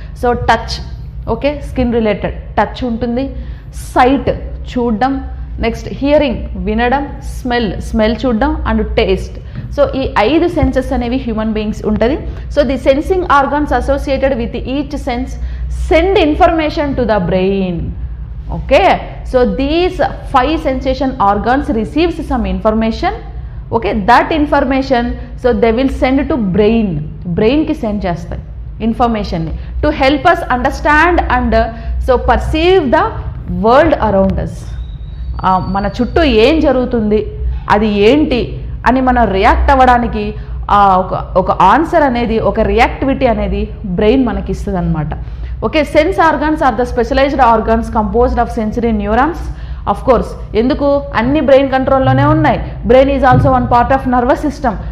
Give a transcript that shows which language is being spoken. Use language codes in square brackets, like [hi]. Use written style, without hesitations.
[en] so touch, okay skin related touch ఉంటుంది, [te] site చూడడం, [en] next [te] hearing వినడం, స్మెల్ చూడడం, [en] And taste. So [te] ఈ 5 సెన్సెస్ అనేవి హ్యూమన్ బీయింగ్స్ ఉంటుంది. [en] So the sensing organs associated with each sense send information to the brain. Okay, so these 5 sensation organs receives some information. Okay, that information, so they will send to brain ki send [te] చేస్తాయి [en] information ని to help us understand and so perceive the world around us. [te] మన చుట్టూ ఏం జరుగుతుంది, అది ఏంటి అని మనం రియాక్ట్ అవ్వడానికి ఒక ఆన్సర్ అనేది, ఒక రియాక్టివిటీ అనేది బ్రెయిన్ మనకి ఇస్తుంది అనమాట. [en] Okay, sense organs are the specialized organs composed of sensory neurons. Of course, [te] ఎందుకు అన్ని బ్రెయిన్ కంట్రోల్లోనే ఉన్నాయి. [en] Brain is also one part of nervous system.